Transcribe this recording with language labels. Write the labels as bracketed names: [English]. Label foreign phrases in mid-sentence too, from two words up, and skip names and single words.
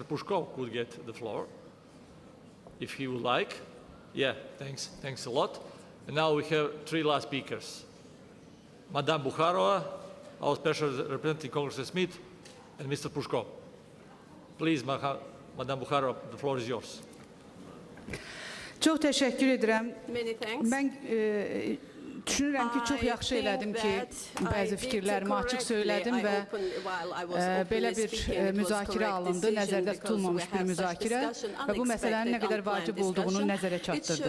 [English] Pushkov could get the floor, if he would like. Yeah, thanks a lot. And now we have 3 last speakers. Madame Bukharova, our special representative Congressman Smith, and Mr. Pushkov. Please, Madame Bukharova, the floor is yours. [Azerbaijani] Çox təşəkkür edirəm. Mən düşünürəm ki, çox yaxşı elədim ki, bəzi fikirlərimi açıq söylədim və belə bir müzakirə alındı, nəzərdə tutulmamış bir müzakirə və bu məsələnin nə qədər vacib olduğunu nəzərə çatdırdı.